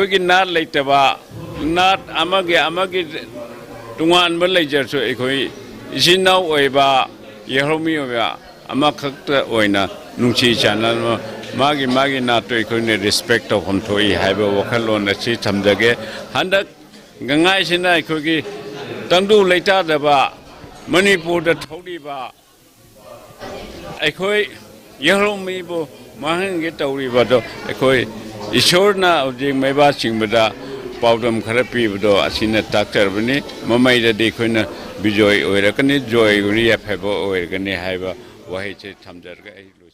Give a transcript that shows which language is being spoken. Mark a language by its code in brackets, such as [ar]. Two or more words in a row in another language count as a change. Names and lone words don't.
[mni] gi nat leitaba nat amagi tungan ba leijar so aikoi isinau oiba yehromi oba amakhakta oina nungchi channel magi na to aikoi ne respect of homthoi haiba wakhalon na chi thamjage handak gangai sina aikoi gi tangdu leita da ba Manipur da thodi ba aikoi yehromi bo mahange tauri bado ekoi ishorna object maiba singbada powdam kharapi bado asina taktar bani mamai da dekhona bijoy oirakani joy guri afebo oirgani haiba wahi che thamjarga ai.